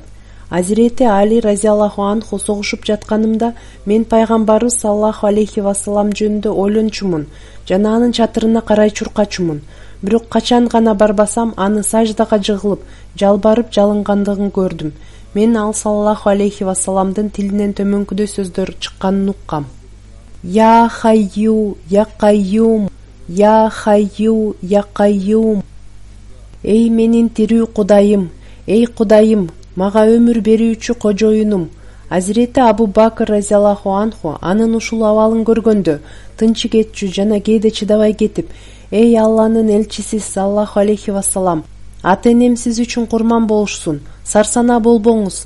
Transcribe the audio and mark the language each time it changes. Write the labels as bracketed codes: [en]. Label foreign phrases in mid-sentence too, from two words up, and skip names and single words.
[ky] Азирети Али [ar] رضي الله عنه [ky] согушуп жатканымда мен пайгамбарыбыз [ar] صلى الله عليه وسلم [ky] жөнүндө ойлончумун жана анын чатырына карай чуркачумун. Бирок качан гана барбасам, аны саждага жыгылып, жалбарып жалынгандыгын көрдүм. Мен ал [ar] صلى الله عليه وسلم [ky] тилинен төмөнкүдөй сөздөр чыкканын уккам. [ar] يا حي، يا قيوم، يا حي، يا قيوم. [ky] Эй менин тирүү Кудайым, эй Кудайым, мага өмүр берүүчү кожоюнум. Азирети Абу Бакр [ar] رضي الله عنه [ky] анын ушул абалын көргөндө тынчы кетчү жана кээде чыдабай кетип, эй Алланын элчиси [ar] صلى الله عليه وسلم, [ky] ата-энем сиз үчүн курман болушсун, сарсана болбоңуз.